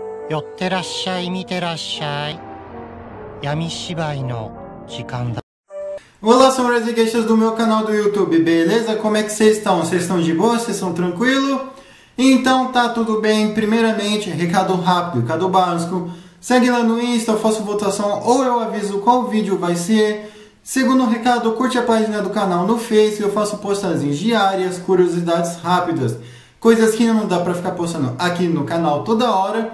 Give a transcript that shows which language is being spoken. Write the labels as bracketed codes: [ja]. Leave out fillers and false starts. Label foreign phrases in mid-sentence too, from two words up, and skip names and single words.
[ja] 寄ってらっしゃい、見てらっしゃい。闇芝居の時間だ。 [pt] Olá, senhoras e gueixas do meu canal do YouTube, beleza? Como é que vocês estão? Vocês estão de boa? Vocês estão tranquilos? Então tá tudo bem. Primeiramente, recado rápido, recado básico. Segue lá no Insta, eu faço votação ou eu aviso qual vídeo vai ser. Segundo recado, curte a página do canal no Face, eu faço postagens diárias, curiosidades rápidas, coisas que não dá pra ficar postando aqui no canal toda hora.